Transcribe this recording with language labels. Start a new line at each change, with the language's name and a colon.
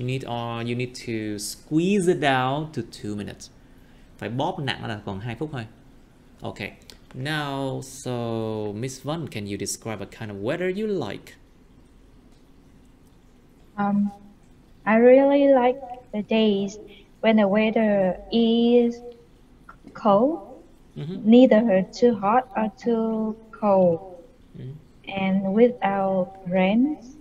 English: You need to squeeze it down to 2 minutes.
Vietnamese: Phải bóp nặng là còn 2 phút thôi.
English: Okay. Now, so Miss Vân, can you describe a kind of weather you like? I really like the days when the weather is cold, neither too hot or too cold, and without rain.